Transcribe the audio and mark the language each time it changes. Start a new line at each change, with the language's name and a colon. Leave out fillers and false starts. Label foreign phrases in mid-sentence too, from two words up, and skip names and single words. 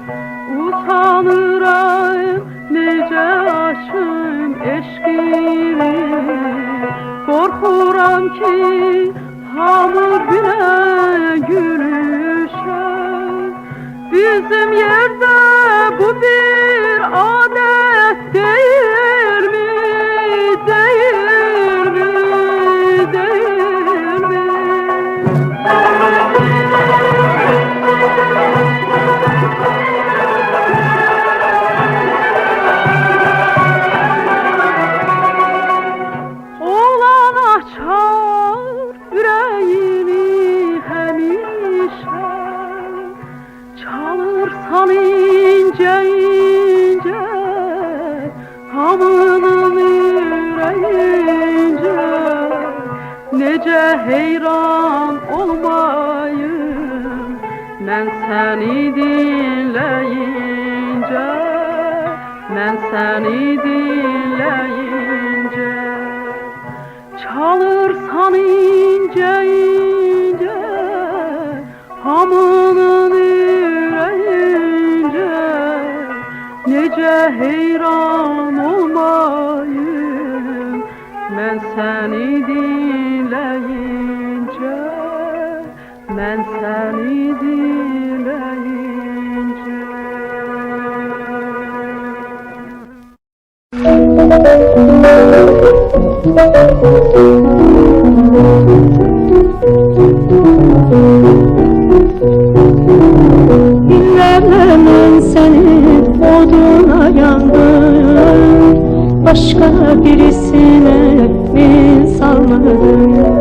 Azerbaijani: Utanıram necə açım eşqimi, qorxuram ki hamı bilə gülüşəm.
Turkish: Bizim yerdə bu bir adet değil mi, değil mi, değil mi?
Azerbaijani: Olan açar yüreğimi həmişə, çalırsan ince ince hamının yüreğince. Nece heyran olmayım mən səni dinleyince, mən səni dinleyince. Çalırsan ince ince hamının yüreğince. Nece heyran olmayım mən səni dinleyince, mən səni dinleyince.
Turkish: Günlerle ben senin oduna yandım, başka birisine mi salmadım?